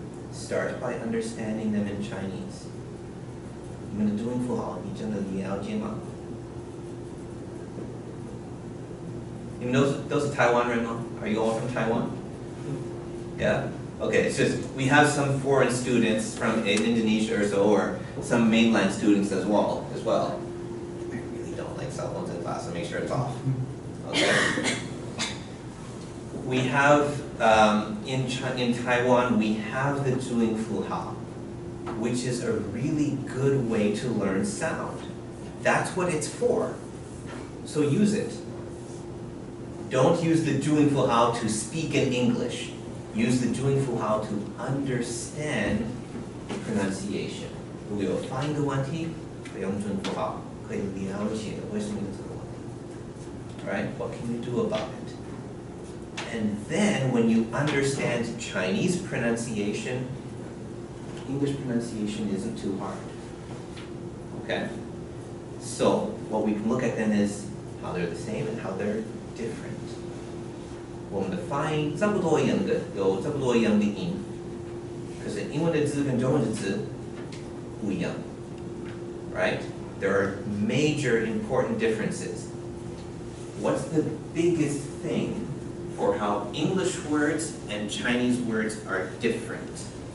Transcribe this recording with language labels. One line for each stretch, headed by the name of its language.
English: Start by understanding them in Chinese.
Chinese: 你们的中文符号，你真的了解吗？你们都是台湾人吗？
English: Are you all from Taiwan? Yeah? Okay, it's just, we have some foreign students from Indonesia or so, or some mainland students as well. I really don't like cell phones in class, so make sure it's off. Okay? We have, in Taiwan, we have the 注音符号, which is a really good way to learn sound. That's what it's for. So use it. Don't use the 注音符号 to speak in English. Use the 注音符号 to understand the pronunciation.
Chinese: 如果有发音的问题，可以用注音符号，可以了解为什么有这个问题。
English: Right? What can you do about it? And then when you understand Chinese pronunciation, English pronunciation isn't too hard. Okay? So what we can look at then is how they're the same and how they're different.
Chinese: 我们的发音差不多一样的，有差不多一样的音，英文的字跟中文的字不一样 right?
English: There are major important differences. What's the biggest thing for how English words and Chinese words are different?